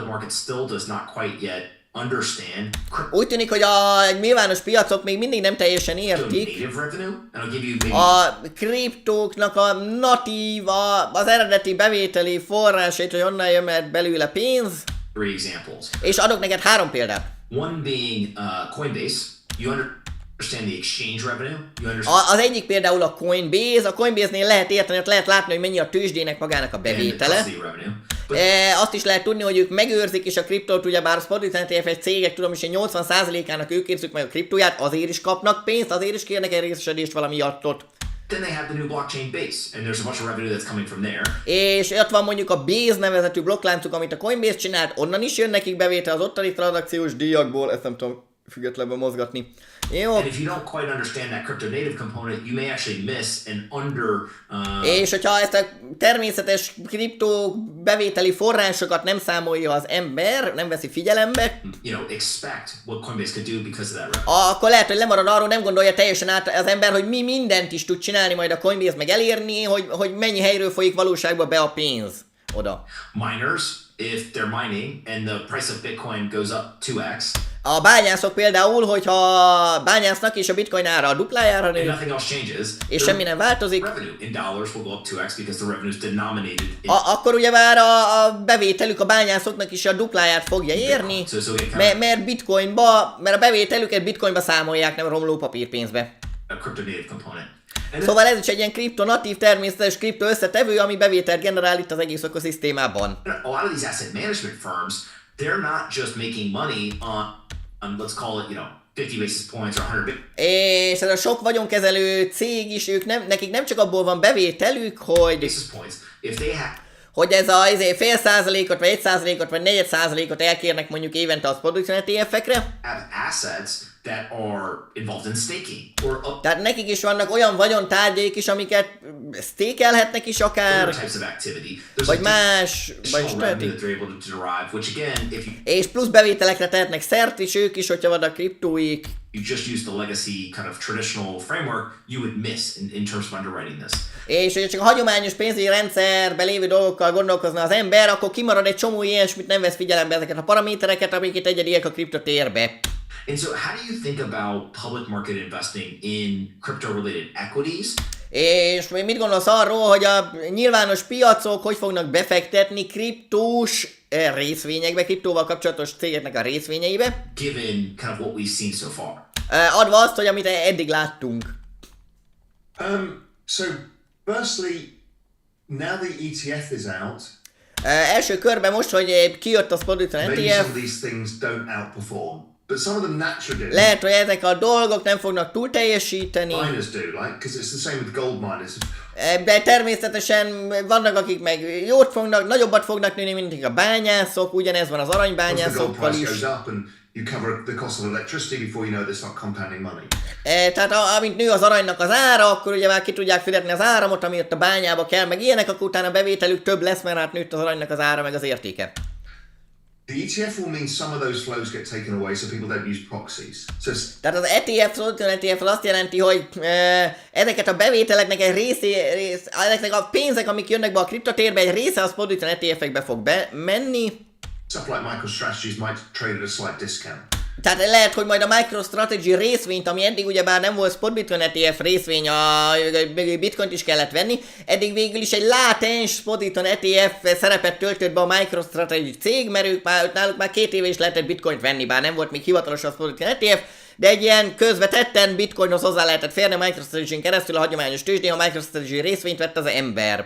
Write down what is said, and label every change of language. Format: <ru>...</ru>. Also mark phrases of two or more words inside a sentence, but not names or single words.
<hu>Úgy tűnik, hogy a nyilvános piacok még mindig nem teljesen értik a kriptóknak a natív, az eredeti bevételi forrásait, hogy onnan jön belőle pénz. És adok neked 3 példát.</hu> <en>One being Coinbase. You understand the exchange revenue?</en> <hu>Az egyik például a Coinbase. A Coinbase-nél lehet érteni, ott lehet látni, hogy mennyi a tőzsdének magának a bevétele. Azt is lehet tudni, hogy ők megőrzik is a kriptót, ugyebár a spot cégek, tudom is, hogy 80%-ának ők érzik meg a kriptóját, azért is kapnak pénzt, azért is kérnek egy részesedést valami attot.</hu> <en>Then they have the new blockchain Base, and there's a bunch of revenue that's coming from there.</en> <hu>És ott van mondjuk a Base nevezetű blokkláncuk, amit a Coinbase csinált, onnan is jön nekik bevétel az ottani tranzakciós díjakból, ezt nem tudom függetlenül mozgatni. Jó.</hu> <en>And if you don't quite understand that crypto native component, you may actually miss an</en> <hu>és hogyha ezt a természetes kriptó bevételi forrásokat nem számolja az ember, nem veszi figyelembe,</hu> <en>expect what Coinbase could do because of that.</en> <hu>Akkor lehet, hogy lemarad arról, nem gondolja teljesen át az ember, hogy mi mindent is tud csinálni majd a Coinbase, meg elérni, hogy mennyi helyről folyik valóságban be a pénz oda.</hu> <en>Miners, if they're mining and the price of Bitcoin goes up 2x.</en> <hu>A bányászok például, hogyha bányásznak és a bitcoin ára a duplájára nő, és semmi nem változik, akkor ugyebár a bevételük a bányászoknak is a dupláját fogja érni, mert a bevételüket bitcoinba számolják, nem romló papírpénzbe. Szóval ez is egy ilyen kriptonatív természetes kripto összetevő, ami bevételt generál itt az egész ökoszisztémában.</hu> <en>A lot of these asset management firms, they're not just making money on let's call it, 50 basis points or 100</en> <hu>és ez a sok vagyonkezelő cég is, nekik nem csak abból van bevételük, hogy hogy ez a fél százalékot, vagy 1%-ot, vagy 4%-ot elkérnek mondjuk évente az production ETF-ekre,</hu> <en>that are involved in staking or</en> <hu>Tehát nekik is vannak olyan vagyontárgyaik is, amiket stakelhetnek is akár,</hu> <en>other types of activity. There's</en> <hu>vagy</hu> <en>a</en> <hu>más, vagy</hu> <en>small revenue that they're able to derive, which again, if you</en> <hu>és plusz bevételekre tehetnek szert is ők is, hogyha van a kriptóik.</hu> <en>just use the legacy kind of traditional framework, you would miss in terms of underwriting this.</en> <hu>És hogyha csak a hagyományos pénzügyi rendszerben lévő dolgokkal gondolkozna az ember, akkor kimarad egy csomó ilyesmit, nem vesz figyelembe ezeket a paramétereket, amik itt egyediek a kriptotérbe.</hu> <en>And so how do you think about public market investing in crypto-related equities?</en> <hu>És mit gondolsz arról, hogy a nyilvános piacok hogy fognak befektetni kriptós részvényekbe, kriptóval kapcsolatos cégeknek a részvényeibe?</hu> <en>Given kind of what we've seen so far.</en> <hu>Adva azt, hogy amit eddig láttunk.</hu> <en>So, firstly, now the ETF is out,</en> <hu>Első körben most, hogy kijött a Spot</hu> <en>maybe</en> <hu>ETF,</hu> <en>some of these things don't outperform, but some of them naturally do.</en> <hu>lehet, hogy ezek a dolgok nem fognak túl teljesíteni,</hu> <en>Miners do, like, because it's the same with gold miners.</en> <hu>de természetesen vannak, akik meg jót fognak, nagyobbat fognak nőni, mint a bányászok, ugyanez van az</hu> <en>Once the gold</en> <hu>aranybányászokkal</hu> <en>price</en> <hu>is.</hu> <en>goes up and you cover the cost of electricity before you know they start compounding money.</en> <hu>Tehát amint nő az aranynak az ára, akkor ugye már ki tudják fizetni az áramot, ami ott a bányába kell, meg ilyenek, akkor utána a bevételük több lesz, mert hát nőtt az aranynak az ára, meg az értéke.</hu> <en>The ETF will mean some of those flows get taken away so people don't use proxies. So</en> <hu>Tehát az ETF, az ETF az azt jelenti, hogy ezeket a bevételeknek egy ezeknek a pénzek, amik jönnek be a kriptotérbe, egy része az fordítva ETF-ekbe fog menni.</hu> <en>stuff like MicroStrategies might trade at a slight discount.</en> <hu>Tehát lehet, hogy majd a MicroStrategy részvényt, ami eddig ugyebár nem volt</hu> <en>Spot Bitcoin ETF</en> <hu>részvény, a Bitcoint is kellett venni, eddig végül is egy látens</hu> <en>Spot Bitcoin ETF</en> <hu>szerepet töltött be a MicroStrategy cég, mert náluk már 2 éve is lehetett Bitcoint venni, bár nem volt még hivatalos a Spot Bitcoin ETF, de egy ilyen közvetetten Bitcoinhoz hozzá lehetett férni a MicroStrategy-n keresztül a hagyományos tőzsdén, a MicroStrategy részvényt vett az ember.</hu>